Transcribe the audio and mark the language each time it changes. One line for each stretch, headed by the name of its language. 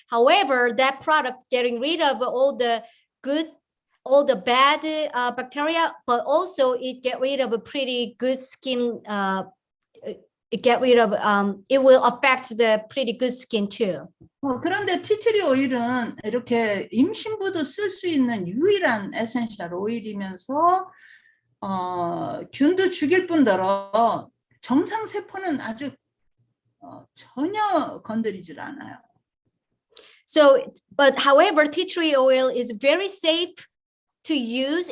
English: However, that product getting rid of all the bad bacteria, but also it get rid of a pretty good skin. It will affect the pretty good skin too.
Korean: 그런데 티트리 오일은 이렇게 임신부도 쓸 수 있는 유일한 에센셜 오일이면서 균도 죽일 뿐더러 정상 세포는 아주 전혀 건드리질 않아요.
English: So, but however, tea tree oil is very safe to use.